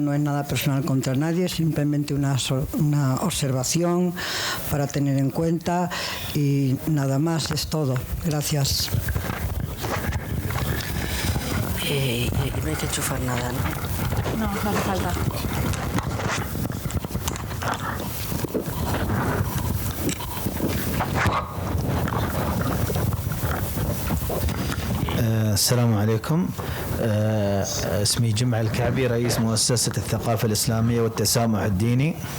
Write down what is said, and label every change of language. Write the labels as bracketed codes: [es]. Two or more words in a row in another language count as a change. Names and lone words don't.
[es] No es nada personal contra nadie, simplemente una observación para tener en cuenta y nada más, es todo. Gracias. No hay que enchufar nada, ¿no? No, no hace falta. [ar] السلام عليكم. اسمي جمع الكعبي، رئيس مؤسسة الثقافة الإسلامية والتسامح الديني.